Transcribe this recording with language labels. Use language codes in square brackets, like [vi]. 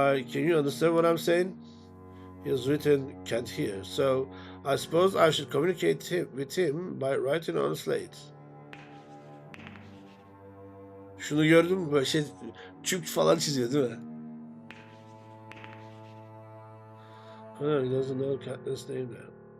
[en] Can you understand what I'm saying? He has written can't hear, so I suppose I should communicate with him by writing on a slate. [tr] Şunu gördün mü? Böyle çük falan çiziyor değil mi? [en] He doesn't know Katniss' name now.